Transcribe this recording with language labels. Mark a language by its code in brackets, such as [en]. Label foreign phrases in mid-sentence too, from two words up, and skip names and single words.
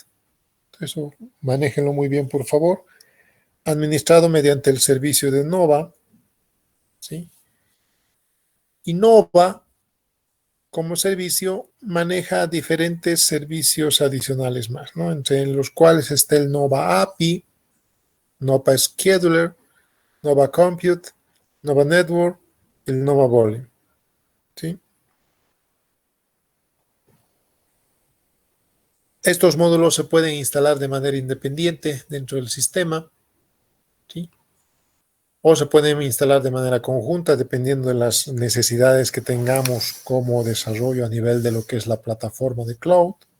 [es] Eso manéjenlo muy bien, por favor. Administrado mediante el servicio de Nova, ¿sí? Y Nova, como servicio, maneja diferentes servicios adicionales más, ¿no?, entre los cuales está el Nova API, Nova Scheduler, Nova Compute, Nova Network, el Nova Volume, ¿sí? Estos módulos se pueden instalar de manera independiente dentro del sistema, ¿sí?, o se pueden instalar de manera conjunta dependiendo de las necesidades que tengamos como desarrollo a nivel de lo que es la plataforma de cloud.